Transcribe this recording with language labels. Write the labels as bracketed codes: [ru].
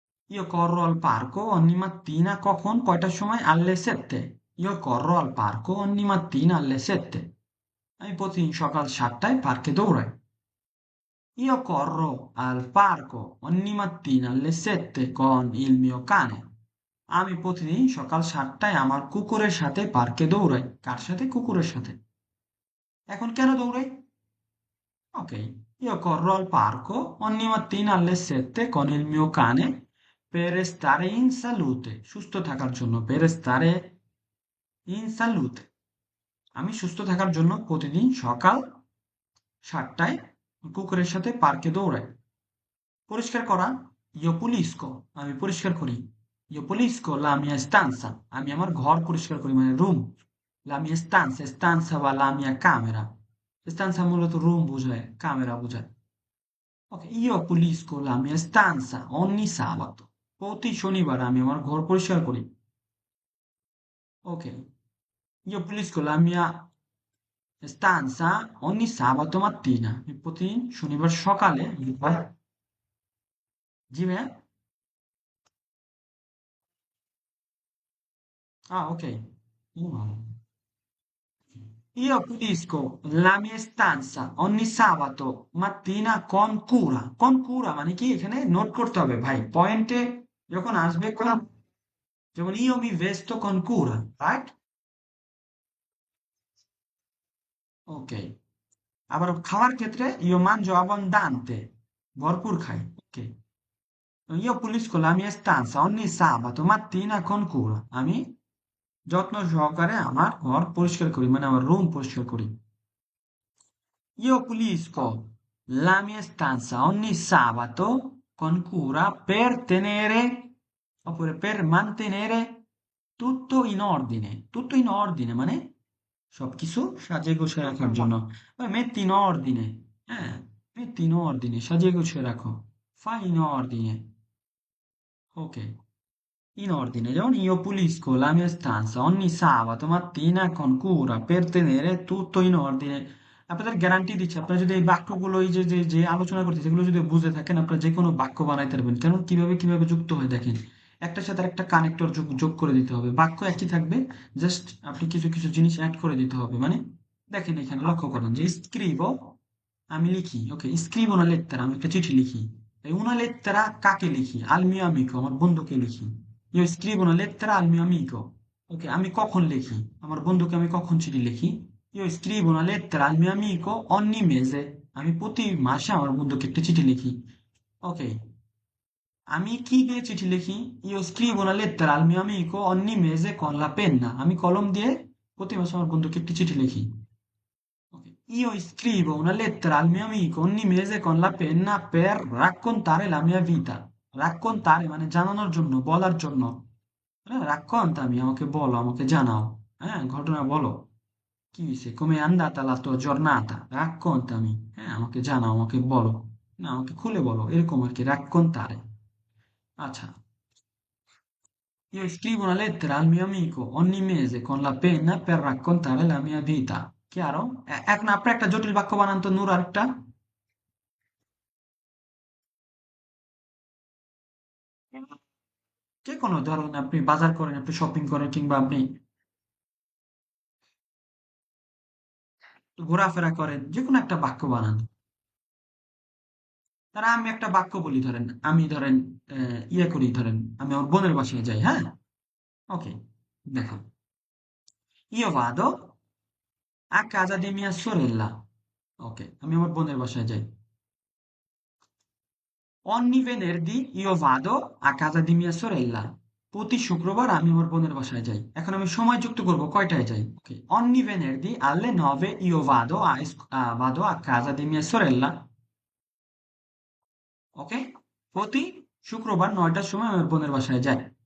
[it] Io corro al parco ogni mattina [bn] কখন? কয়টার সময়? [it] Alle 7. Io corro al parco ogni mattina alle 7. [bn] আমি প্রতিদিন সকাল 7টায় পার্কে দৌড়াই। [it] Io corro al parco ogni mattina alle 7 con il mio cane. [bn] আমি প্রতিদিন সকাল 7টায় আমার কুকুরের সাথে পার্কে দৌড়াই। কার সাথে? কুকুরের সাথে। এখন কেন দৌড়াই? [it] Ok, io corro al parco ogni mattina alle 7 con il mio cane per stare in salute, [bn] সুস্থ থাকার জন্য, [it] per stare in salute, [bn] আমি সুস্থ থাকার জন্য প্রতিদিন সকাল 7টায় কুকুরের সাথে পার্কে দৌড়াই। পরিষ্কার করা, [it] io pulisco, [bn] আমি পরিষ্কার করি। [it] io pulisco la mia stanza, [bn] আমি আমার ঘর পরিষ্কার করি, মানে room. [it] la mia stanza, [bn] stanza বা [it] la mia camera, [bn] stanza মূলত রুম বোঝায়, ক্যামেরা বোঝায়। [it] Ok, io pulisco la mia stanza ogni sabato. [bn] প্রতি শনিবার আমি আমার ঘর পরিষ্কার করি। [it] Ok, io pulisco la mia stanza ogni sabato mattina. [bn] আমি প্রতিদিন শনিবার সকালে জি ভাইয়া। Ok. [it] Io pulisco la mia stanza ogni sabato mattina con cura. Con cura [bn] মানে কি? এখানে নোট করতে হবে ভাই, পয়েন্টে যখন আসবে কোন, যেমন [it] io mi vesto con cura, [bn] right? ওকে, আবার খাওয়ার ক্ষেত্রে [it] io mangio abbondante, [bn] ভরপুর খাই। [it] ওকে, io pulisco la mia stanza ogni sabato mattina con cura. [bn] আমি যত্ন সহকারে আমার ঘর পরিষ্কার করি, মানে আমার রুম পরিষ্কার করি। [it] Io pulisco la mia stanza ogni sabato con cura per tenere, oppure per mantenere tutto in ordine. Tutto in ordine [bn] মানে সবকিছু সাজিয়ে গুছিয়ে রাখার জন্য। [it] metti in ordine, হ্যাঁ, metti in ordine, [bn] সাজিয়ে গুছিয়ে রাখো। [it] Fai in ordine. Ok, in ordine. যেমন io pulisco la mia stanza ogni sabato mattina con cura per tenere tutto in ordine. [bn] আপনাদের গ্যারান্টি দিচ্ছি, আপনারা যদি এই বাক্যগুলো, এই যে যে যে আলোচনা করতেছি, এগুলো যদি বুঝে থাকেন, আপনারা যে কোনো বাক্য বানাইতে পারবেন। কেন, কিভাবে কিভাবে যুক্ত হয় দেখেন। একটার সাথে একটা কানেক্টর যোগ যোগ করে দিতে হবে, বাক্য একই থাকবে, জাস্ট আপনি কিছু কিছু জিনিস অ্যাড করে দিতে হবে। মানে দেখেন এখানে লক্ষ্য করেন যে স্ক্রিবো, আমি লিখি। ওকে, স্ক্রিবো না লেত্তারা, আমি একটা চিঠি লিখি। এই [it] una lettera [bn] কাকে লিখি? [it] al mio amico, [bn] আমার বন্ধুকে লিখি। [it] io scrivo una lettera al mio amico. [bn] ওকে, আমি কখন লিখি? আমার বন্ধুকে আমি কখন চিঠি লিখি? [it] io scrivo una lettera al mio amico ogni mese. [bn] আমি প্রতি মাসে আমার বন্ধুকে একটা চিঠি লিখি। ওকে, আমি কি দিয়ে চিঠি লিখি? [it] io scrivo una lettera al mio amico ogni mese con la penna. [bn] আমি কলম দিয়ে প্রতি মাসে আমার বন্ধুকে একটি চিঠি লিখি। Ok. [it] Io scrivo una lettera al mio amico ogni mese con la penna per raccontare la mia vita. [bn] Raccontare মানে জানানোর জন্য, বলার জন্য। raccontami, আমাকে বলো, আমাকে জানাও। হ্যাঁ, ঘটনা বলো। কি হয়েছে? [it] come è andata la tua giornata? [bn] Raccontami, হ্যাঁ, আমাকে জানাও, আমাকে বলো। না, আমাকে খুলে বলো, এরকম আর কি, raccontare। [it] আচ্ছা, io scrivo una lettera al mio amico ogni mese con la penna per raccontare la mia vita. Chiaro? [bn] এখন আপনি একটা জটিল বাক্য বানান তো, নূর, আরেকটা। যে কোনো ধরুন, আপনি বাজার করেন, আপনি শপিং করেন, কিংবা আপনি ঘোরাফেরা করেন, যে কোনো একটা বাক্য বানান। তারা আমি একটা বাক্য বলি, ধরেন আমি, ধরেন ইয়ে করি, ধরেন আমি আমার বোনের বাসায় যাই, হ্যাঁ। ওকে, দেখো, [it] io vado, a casa di mia sorella. [bn] ওকে, আমি আমার বোনের বাসায় যাই। [it] Ogni venerdì io vado a casa di mia sorella. [bn] প্রতি শুক্রবার আমি আমার বোনের বাসায় যাই। এখন আমি সময় যুক্ত করব কয়টায় যাই। [it] ওকে, ogni venerdì alle 9 io vado a casa di mia sorella. [bn] ওকে, প্রতি শুক্রবার 9টার সময় আমার বোনের বাসায় যাই।